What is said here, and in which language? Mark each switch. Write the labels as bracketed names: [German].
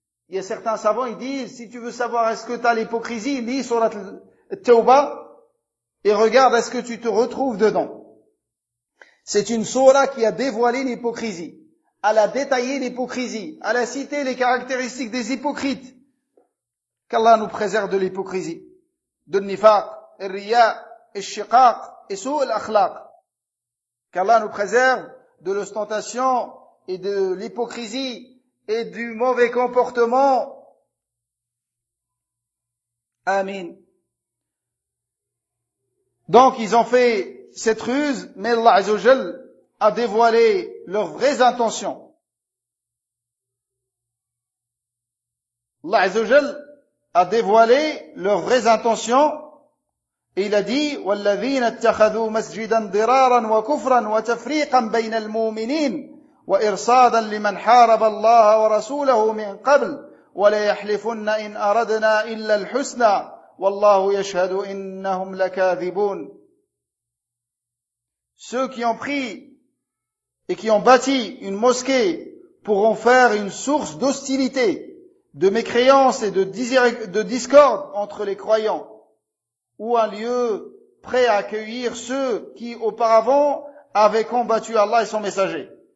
[French] Il y a certains savants, ils disent, si tu veux savoir est-ce que tu as l'hypocrisie, lis surat al-tawba et regarde est-ce que tu te retrouves dedans. C'est une surah qui a dévoilé l'hypocrisie, elle a détaillé l'hypocrisie, elle a cité les caractéristiques des hypocrites. Qu'Allah nous préserve de l'hypocrisie. De [Arabic] النفاق, الرياء, الشقاق [French] et [Arabic] سوء الأخلاق. [French] Qu'Allah nous préserve de l'ostentation et de l'hypocrisie et du mauvais comportement. [Arabic] Amin. [French] Donc ils ont fait cette ruse, mais Allah Azza wa Jal a dévoilé leurs vraies intentions. Allah Azza wa Jal a dévoilé leurs vraies intentions et il a dit [Arabic] والذين اتخذوا مسجدا ضرارا وكفرا وتفريقا بين المؤمنين وارصادا لمن حارب الله ورسوله من قبل ولا يحلفن ان اردنا الا الحسنى والله يشهد انهم لكاذبون. [French] Ceux qui ont pris et qui ont bâti une mosquée pour en faire une source d'hostilité, de mécréance et de discorde entre les croyants, ou un lieu prêt à accueillir ceux qui auparavant avaient combattu Allah et son messager.